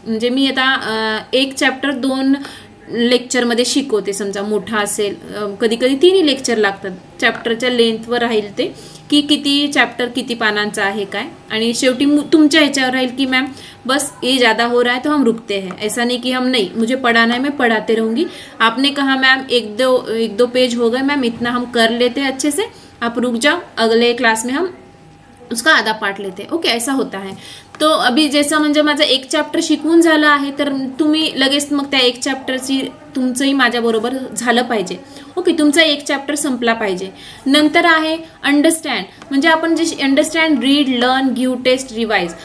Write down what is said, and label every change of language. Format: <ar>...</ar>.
<mr>म्हणजे मी आता एक चॅप्टर 2 लेक्चरमध्ये शिकवते. समजा मोठा असेल, कधी कधी 3 लेक्चर लागतात, चॅप्टरच्या लेंथवर राहील ते की किती चॅप्टर किती पानांचा आहे काय, आणि शेवटी तुमच्या ह्याच्यावर राहील की मॅम</mr> <hi>बस ये ज़्यादा हो रहा है तो हम रुकते हैं. ऐसा नहीं कि हम नहीं, मुझे पढ़ाना है मैं पढ़ाते रहूँगी. आपने कहा मैम एक दो पेज हो गए मैम, इतना हम कर लेते हैं अच्छे से, आप रुक जाओ, अगले क्लास में हम उसका आधा पार्ट लेते. ओके, ऐसा होता है. तो अभी जैसा</hi> <mr>म्हणजे माझं एक चॅप्टर शिकवून झालं आहे तर तुम्ही लगेच मग त्या एक चॅप्टरची तुमचंही माझ्याबरोबर झालं पाहिजे. ओके, तुमचा एक चॅप्टर संपला पाहिजे. नंतर आहे अंडरस्टँड. म्हणजे आपण जे understand, read, learn, give taste, revise.</mr>